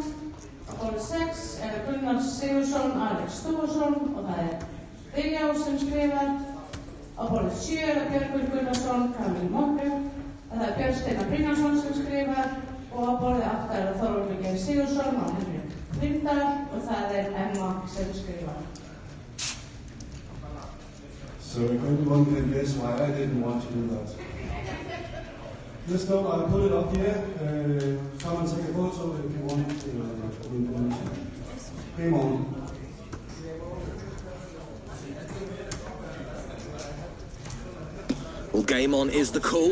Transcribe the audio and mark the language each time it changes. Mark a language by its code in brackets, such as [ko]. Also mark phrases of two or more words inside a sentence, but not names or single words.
[is] Á borðið 6 Gunnar Sigursson, Alex Stúarsson og það Diljá sem skrifar. Á borðið 7 Björgur Gunnarsson, Kamil Mókru. Það Björn Steinar Brynjarsson sem skrifar og á borðið 8 Þorvaldur Geir Sigursson og Henrik Lindar og það Emma sem skrifar. [en] So if anyone can guess why I didn't want to do that. Just know I'll put it up here. Come and take a photo if you want information. Game on. Well, game on is the call.